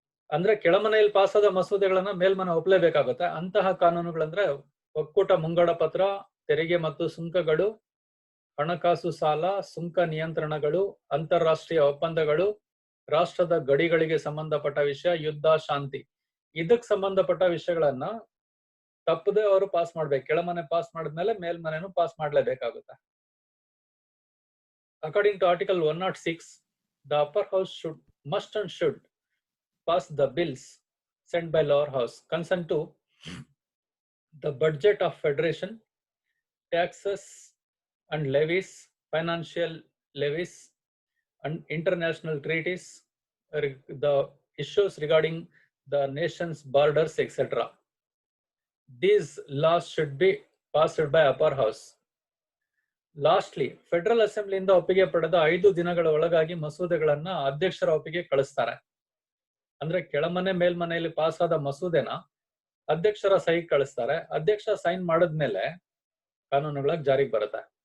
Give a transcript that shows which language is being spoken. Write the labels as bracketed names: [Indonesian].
[Kannada] ಅಂದ್ರೆ ಕೆಳಮನೆಯಲ್ಲಿ ಪಾಸಾದ ಮಸೂದೆಗಳನ್ನ ಮೇಲ್ಮನೆ ಒಪ್ಪಲೇಬೇಕಾಗುತ್ತೆ. ಅಂತಹ ಕಾನೂನುಗಳಂದ್ರೆ ಒಕ್ಕೂಟ ಮುಂಗಡ ಪತ್ರ, ತೆರಿಗೆ ಮತ್ತು ಸುಂಕಗಳು, ಹಣಕಾಸು ಸಾಲ, ಸುಂಕ ನಿಯಂತ್ರಣಗಳು, ಅಂತಾರಾಷ್ಟ್ರೀಯ ಒಪ್ಪಂದಗಳು, ರಾಷ್ಟ್ರದ ಗಡಿಗಳಿಗೆ ಸಂಬಂಧಪಟ್ಟ ವಿಷಯ, ಯುದ್ಧ, ಶಾಂತಿ. ಇದಕ್ ಸಂಬಂಧಪಟ್ಟ ವಿಷಯಗಳನ್ನ ತಪ್ಪದೆ ಅವರು ಪಾಸ್ ಮಾಡ್ಬೇಕು. ಕೆಳಮನೆ ಪಾಸ್ ಮಾಡಿದ್ಮೇಲೆ ಮೇಲ್ಮನೆನೂ pass ಮಾಡ್ಲೇಬೇಕಾಗುತ್ತೆ. [English] According to Article 106, the upper house must and should pass the bills sent by lower house consent to the budget of federation, taxes and levies, financial levies and international treaties, the issues regarding the nation's borders, etc. These laws should be passed by upper house. [Kannada] Lastly federal ಅಸೆಂಬ್ಲಿಯಿಂದ ಒಪ್ಪಿಗೆ ಪಡೆದ 5 ದಿನಗಳ ಒಳಗಾಗಿ ಮಸೂದೆಗಳನ್ನ ಅಧ್ಯಕ್ಷರ ಒಪ್ಪಿಗೆ ಕಳಿಸ್ತಾರೆ. ಅಂದ್ರೆ ಕೆಳಮನೆ ಮೇಲ್ಮನೆಯಲ್ಲಿ pass ಆದ ಮಸೂದೆನ ಅಧ್ಯಕ್ಷರ ಸಹಿ ಕಳಿಸ್ತಾರೆ. ಅಧ್ಯಕ್ಷ ಸೈನ್ ಮಾಡಿದ್ಮೇಲೆ ಕಾನೂನುಗಳಾಗಿ ಜಾರಿಗೆ ಬರುತ್ತೆ.